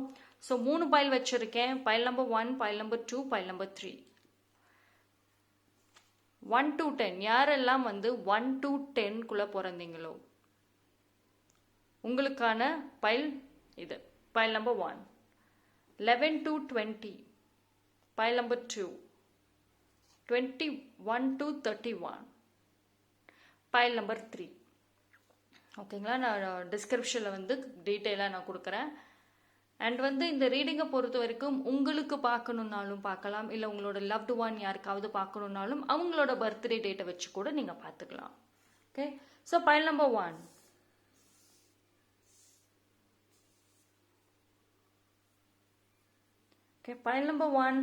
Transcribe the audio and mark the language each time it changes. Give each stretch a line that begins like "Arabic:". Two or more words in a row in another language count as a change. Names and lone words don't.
Tamil: ஸோ 3 பைல் வச்சுருக்கேன்.
English: pile number 1, pile number 2, pile number 3.
Tamil: 1 to 10 யாரெல்லாம் வந்து 1 to 10குள்ளே பிறந்தீங்களோ உங்களுக்கான பைல் இது.
English: pile number 1. 11 to 20. Pile number 2. 21 to 31. Pile number 3.
Tamil: ஓகேங்களா, நான் டிஸ்கிரிப்ஷனில் வந்து டீட்டெயிலாக நான் கொடுக்குறேன். அண்ட் வந்து இந்த ரீடிங்கை பொறுத்த வரைக்கும் உங்களுக்கு பார்க்கணுன்னாலும் பார்க்கலாம், இல்லை உங்களோட
English: loved one
Tamil: யாருக்காவது பார்க்கணுன்னாலும் அவங்களோட
English: birthday date
Tamil: வச்சு கூட நீங்கள் பார்த்துக்கலாம்.
English: okay, so pile number 1. okay, pile number 1.